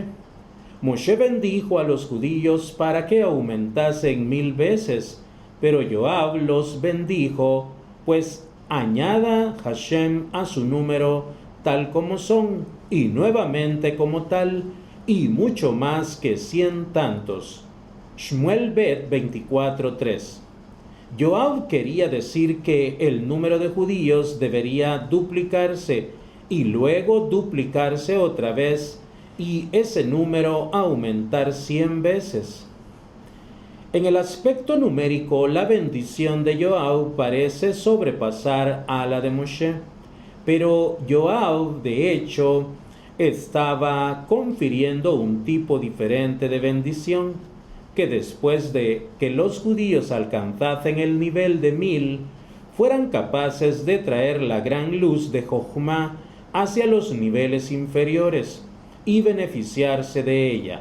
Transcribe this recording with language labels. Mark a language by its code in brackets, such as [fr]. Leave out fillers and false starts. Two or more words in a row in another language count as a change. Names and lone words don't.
[es] Moshe bendijo a los judíos para que aumentasen 1000 veces, pero Yoav los bendijo, pues añada Hashem a su número tal como son, y nuevamente como tal, y mucho más que 100 tantos. Shmuel Bet 24:3. Yoav quería decir que el número de judíos debería duplicarse y luego duplicarse otra vez, y ese número aumentar 100 veces. En el aspecto numérico, la bendición de Yoav parece sobrepasar a la de Moshe, pero Yoav, de hecho, estaba confiriendo un tipo diferente de bendición, que después de que los judíos alcanzasen el nivel de 1000, fueran capaces de traer la gran luz de Jochma hacia los niveles inferiores y beneficiarse de ella.